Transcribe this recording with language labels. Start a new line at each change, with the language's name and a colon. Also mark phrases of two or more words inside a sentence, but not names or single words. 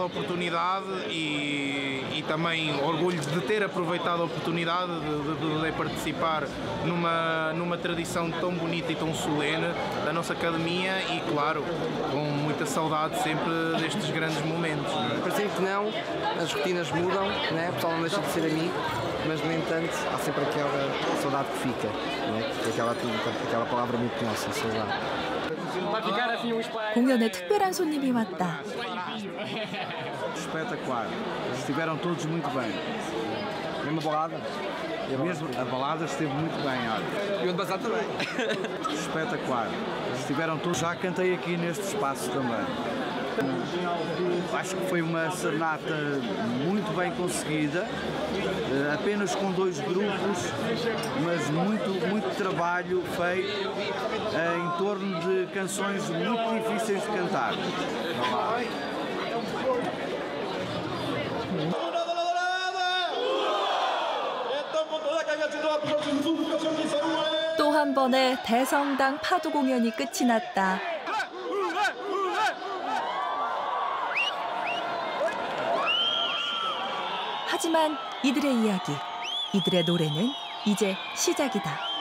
Portuguese: oportunidade e também orgulho de ter aproveitado a oportunidade de poder participar numa tradição tão bonita e tão solene da nossa academia e, claro, com muita saudade sempre destes grandes momentos. Parecendo que não, as rotinas mudam, né? O pessoal não deixa de ser amigo, mas, no entanto, há sempre aquela saudade que fica, né? Aquela palavra muito nossa, saudade.
Korean: 공연에 특별한 손님이 왔다.
Portuguese: Espetacular. Estiveram todos muito bem. Mesmo a balada? Mesmo a balada esteve muito bem, olha. E o ano passado também. Espetacular. Estiveram todos. Já cantei aqui neste espaço também. Acho que foi uma serenata muito bem conseguida, apenas com 2 grupos, mas muito trabalho feito em torno de canções muito difíceis de cantar.
Korean: 또 한 번의 대성당 파도 공연이 끝이 났다. 하지만 이들의 이야기, 이들의 노래는 이제 시작이다.